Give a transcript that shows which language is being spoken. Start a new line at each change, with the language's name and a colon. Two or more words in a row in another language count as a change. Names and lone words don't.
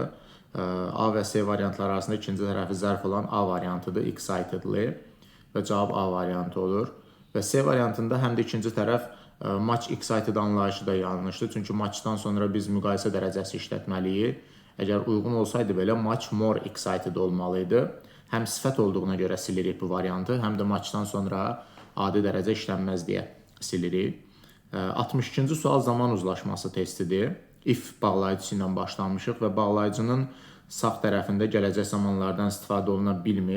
Azerbaijani: A və C variantları arasında ikinci tərəfi zərf olan A variantıdır, excitedly və cavab A variantı olur. Və C variantında həm də ikinci tərəf
English: much excited
Azerbaijani: anlayışı da yanlışdır, çünki muchdan sonra biz müqayisə dərəcəsi işlətməliyik. Əgər uyğun olsaydı belə
English: much more excited
Azerbaijani: olmalıydı. həm sifət olduğuna görə silirik bu variantı, həm də maçdan sonra adi dərəcə işlənməz deyə silirik. 62-ci sual zaman uzlaşması testidir. If bağlayıcısı ilə başlamışıq və bağlayıcının sağ tərəfində gələcək zamanlardan istifadə oluna bilmir.